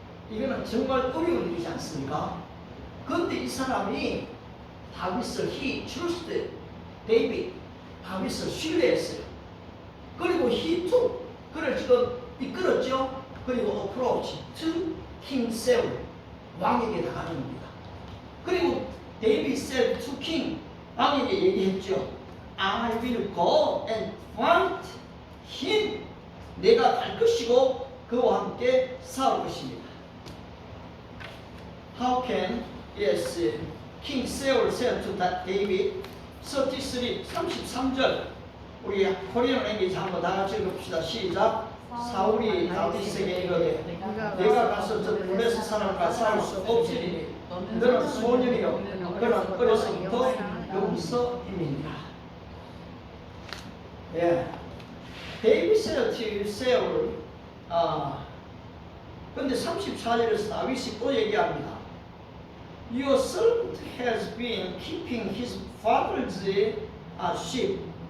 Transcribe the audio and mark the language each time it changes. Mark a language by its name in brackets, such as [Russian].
[Korean] 이거는 정말 어려운 일이지 않습니까? 그런데 이 사람이 다윗을 [English] he trusted David, [Korean] 다윗을 신뢰했어요. 그리고 [English] he took, [Korean] 그를 지금 이끌었죠. 그리고 [English] approach to King Saul, [Korean] 왕에게 나가는 겁니다. [English] 그리고 David said to King, [Korean] 왕에게 얘기했죠. [English] I will go and fight him. [Korean] 내가 갈 것이고 그와 함께 싸울 것입니다. [English] How can King Saul said to David, [Korean] 33절 우리 코리안 랭귀지 한번 다 같이 읽읍시다. 시작. 사울이 다윗에게 이르되 내가 가서 저 블레셋 사람과 싸울 수 없으리니 너는 소년이요 그는 어려서부터 용서임이니라. 예. [English] David said to Saul, [Korean] 근데 34절에서 다윗이 또 얘기합니다. [English] Your servant has been keeping his father's sheep.